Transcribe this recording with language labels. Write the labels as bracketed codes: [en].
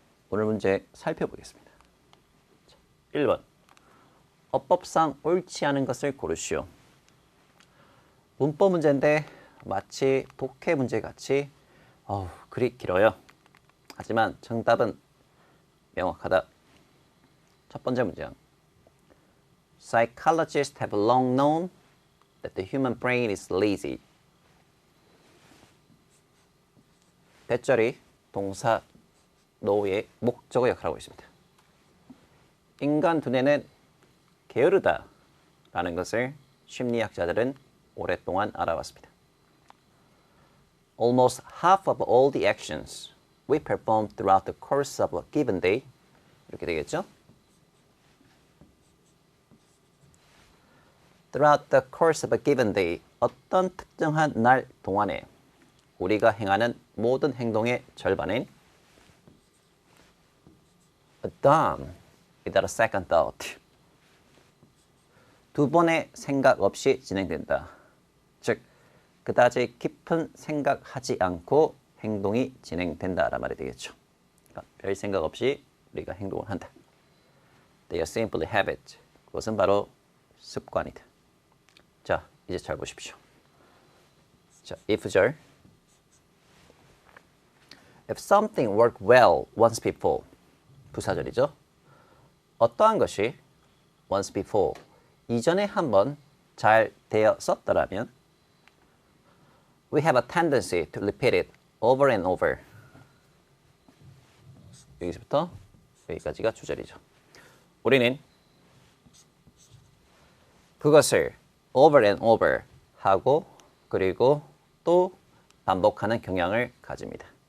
[ko] 오늘 문제 살펴보겠습니다. 1번. 어법상 옳지 않은 것을 고르시오. 문법 문제인데 마치 독해 문제 같이 글이 길어요. 하지만 정답은 명확하다. 첫 번째 문장. [en] Psychologists have long known that the human brain is lazy. [ko] 대절이 동사 know의 목적어 역할을 하고 있습니다. 인간 두뇌는 게으르다 라는 것을 심리학자들은 오랫동안 알아왔습니다. [en] Almost half of all the actions we perform throughout the course of a given day [ko] 이렇게 되겠죠? [en] Throughout the course of a given day [ko] 어떤 특정한 날 동안에 우리가 행하는 모든 행동의 절반은 [en] a done without a second thought [ko] 두 번의 생각 없이 진행된다. 즉, 그다지 깊은 생각하지 않고 행동이 진행된다란 말이 되겠죠. 그러니까 별 생각 없이 우리가 행동을 한다. [en] They are simply habit. [ko] 그것은 바로 습관이다. 자, 이제 잘 보십시오. 자, if절. [en] If something worked well once before. [ko] 부사절이죠. 어떠한 것이 [en] once before. [ko] 이전에 한번 잘 되었었더라면 [en] we have a tendency to repeat it over and over. [ko] 여기서부터 여기까지가 주절이죠. 우리는 그것을 [en] over and over [ko] 하고 그리고 또 반복하는 경향을 가집니다.